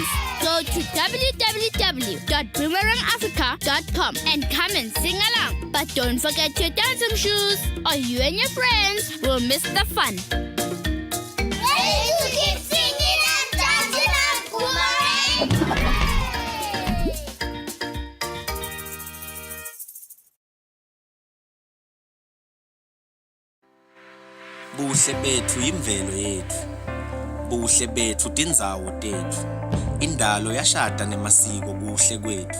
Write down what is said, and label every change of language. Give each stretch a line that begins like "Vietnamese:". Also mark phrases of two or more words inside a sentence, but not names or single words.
English: Go to www.boomerangafrica.com and come and sing along. But don't forget your dancing shoes, or you and your friends will miss the fun. Ready to keep singing and dancing on Boomerang?
Swati: Buhle bethu imvelo yethu. Buhle bethu tindzawo tethu. Indalo yashada nemasiko kuhle kwethu.